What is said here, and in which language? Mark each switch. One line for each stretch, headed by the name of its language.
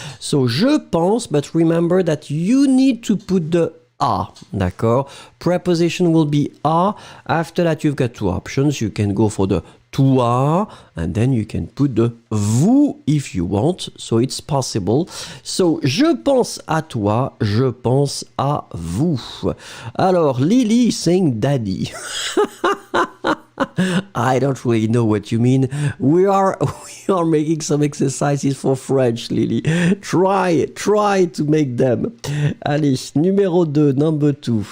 English: So,
French: je pense,
English: but remember that you need to put the a,
French: d'accord?
English: Preposition will be a. After that, you've got two options. You can go for the toi, and then you can put the vous if you want, so it's possible.
French: So, je pense à toi, je pense à vous.
English: Alors, Lily is saying daddy. I don't really know what you mean. We are making some exercises for French, Lily. Try to make them.
French: Allez, numéro 2,
English: number 2.